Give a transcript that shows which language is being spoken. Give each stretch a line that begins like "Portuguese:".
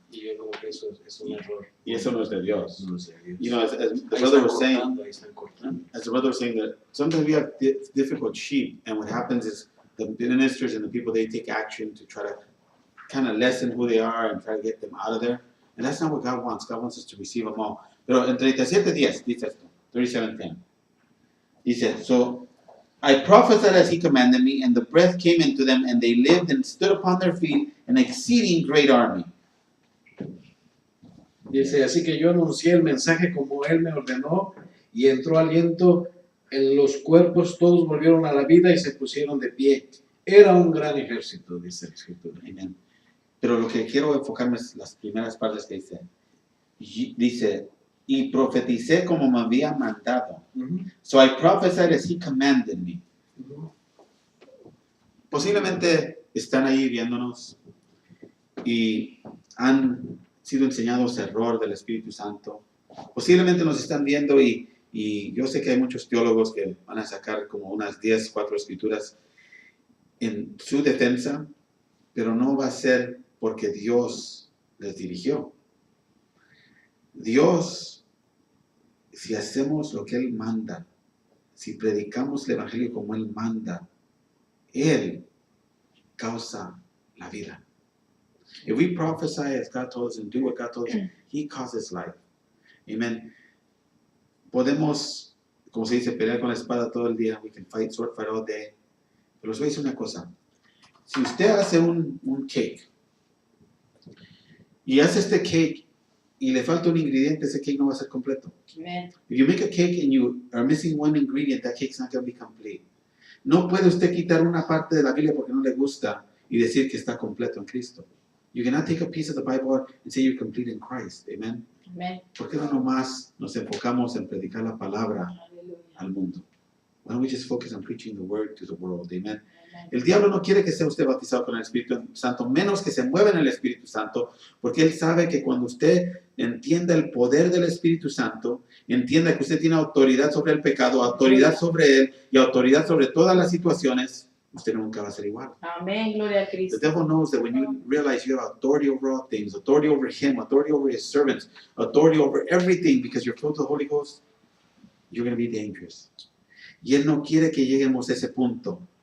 Spanish: Y yo creo que eso es un error. Y eso no es de Dios. No es de Dios.
English: You know, as the
Spanish: Ahí
English: brother
Spanish: están
English: was saying,
Spanish: cortando, ahí están cortando.
English: as the brother was saying that sometimes we have difficult sheep, and what happens is the ministers and the people, they take action to try to kind of lessen who they are and try to get them out of there. And that's not what God wants. God wants us to receive them all.
Spanish: Pero en 37:10 dice esto, 37:10.
English: Dice, so I prophesied as he commanded me, and the breath came into them, and they lived and stood upon their feet, an exceeding great army.
Spanish: Dice, así que yo anuncié el mensaje como él me ordenó, y entró aliento en los cuerpos, todos volvieron a la vida y se pusieron de pie. Era un gran ejército, dice la Escritura. Amen. Pero lo que quiero enfocarme es las primeras partes que dice. Dice, y profeticé como me había mandado.
English: So I prophesied as he commanded me.
Spanish: Posiblemente están ahí viéndonos y han sido enseñados error del Espíritu Santo. Posiblemente nos están viendo y yo sé que hay muchos teólogos que van a sacar como unas 4 escrituras en su defensa, pero no va a ser porque Dios les dirigió. Dios, si hacemos lo que Él manda, si predicamos el Evangelio como Él manda, Él causa la vida.
English: If we prophesy as God told us and do what God told us, He causes life. Amen.
Spanish: Podemos, como se dice, pelear con la espada todo el día.
English: We can fight, sword fight all day.
Spanish: Pero les voy a decir una cosa. Si usted hace un cake y hace este cake y le falta un ingrediente, ese cake no va a ser completo. Amen.
English: If you make a cake and you are missing one ingredient, that cake's not going to be complete.
Spanish: No puede usted quitar una parte de la Biblia porque no le gusta y decir que está completo en Cristo.
English: You cannot take a piece of the Bible and say you're complete in Christ. Amen. Amen.
Spanish: ¿Por qué no nomás nos enfocamos en predicar la palabra
English: Hallelujah.
Spanish: al mundo?
English: Why don't we just focus on preaching the word to the world? Amen. Amen.
Spanish: El diablo no quiere que sea usted bautizado con el Espíritu Santo, menos que se mueva en el Espíritu Santo, porque él sabe que cuando usted entienda el poder del Espíritu Santo, entienda que usted tiene autoridad sobre el pecado, autoridad sobre él y autoridad sobre todas las situaciones, usted nunca va a ser igual. Amén. Gloria a
English: The
Spanish: Cristo.
English: devil knows that when you realize you have authority over all things, authority over him, authority over his servants, authority over everything because you're filled with the Holy Ghost, you're going to be dangerous.
Spanish: Y él no quiere que lleguemos a ese punto.